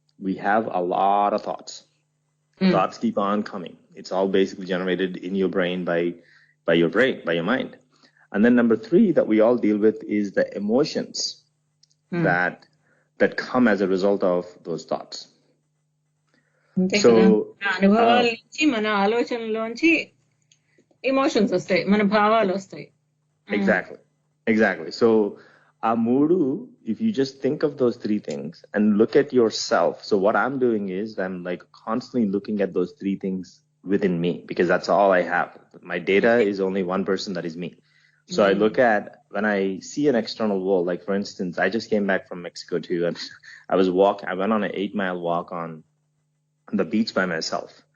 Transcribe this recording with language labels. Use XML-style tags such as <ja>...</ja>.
<en>We have a lot of thoughts. Thoughts keep on coming. It's all basically generated in your brain by your mind. And then number three that we all deal with is the emotions that come as a result of those thoughts.</en> <te>So అనుభవాల నుంచి, మన ఆలోచనలోంచి emotions వస్తాయి, మన భావాలు వస్తాయి.</te> <en>Exactly. So Amudu, if you just think of those three things and look at yourself. So what I'm doing is I'm like constantly looking at those three things within me, because that's all I have. My data is only one person, that is me. So I look at, when I see an external world, like for instance, I just came back from Mexico too, and I went on an 8-mile walk on the beach by myself.</en>